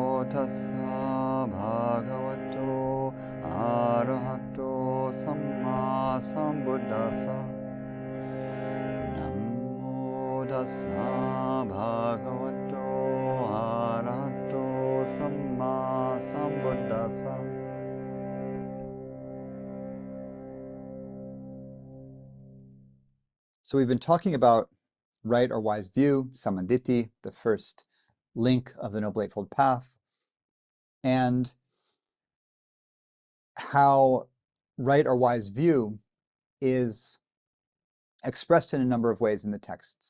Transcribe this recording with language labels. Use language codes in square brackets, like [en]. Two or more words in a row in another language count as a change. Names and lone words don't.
[pi] tassa bhagavato arahato samma sambuddhassa. Namo tassa bhagavato arahato samma sambuddhassa. [en] So we've been talking about right or wise view, samanditi, the first link of the Noble Eightfold Path, and how right or wise view is expressed in a number of ways in the texts.